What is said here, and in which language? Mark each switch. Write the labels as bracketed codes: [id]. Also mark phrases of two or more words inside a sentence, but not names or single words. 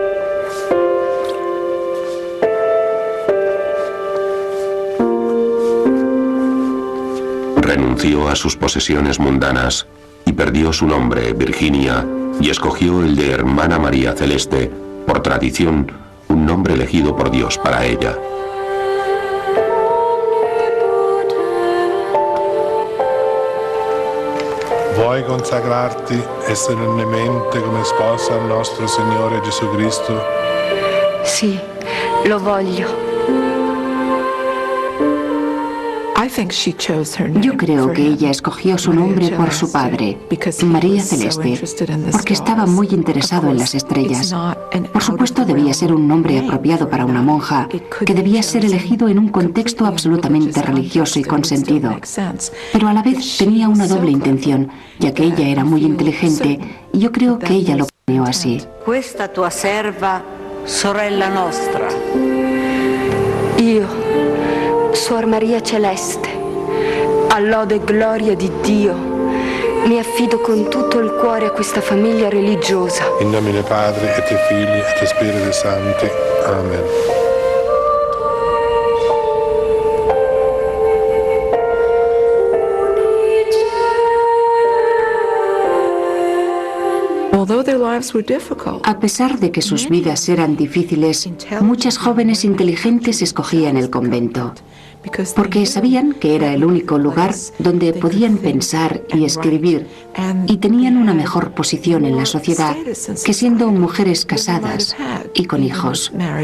[es] Renunció a sus posesiones mundanas y perdió su nombre, Virginia, y escogió el de Hermana María Celeste, por tradición, un nombre elegido por Dios para ella. [it] Vuoi consacrarti solennemente come sposa al nostro Signore Gesù Cristo? Sì, lo voglio. [es] Yo creo que ella escogió su nombre por su padre, María Celeste, porque estaba muy interesado en las estrellas. Por supuesto, debía ser un nombre apropiado para una monja, que debía ser elegido en un contexto absolutamente religioso y consentido. Pero a la vez tenía una doble intención, ya que ella era muy inteligente, y yo creo que ella lo planeó así. [it] Questa tua serva, sorella nostra. Io, Suor Maria Celeste, a lode e gloria di Dio, mi affido con tutto il cuore a questa famiglia religiosa. [la] In nomine Padre et Filii et Spiritus Sancti. Amen. [es] A pesar de que sus vidas eran difíciles, muchas jóvenes inteligentes escogían el convento, porque sabían que era el único lugar donde podían pensar y escribir, y tenían una mejor posición en la sociedad que siendo mujeres casadas y con hijos.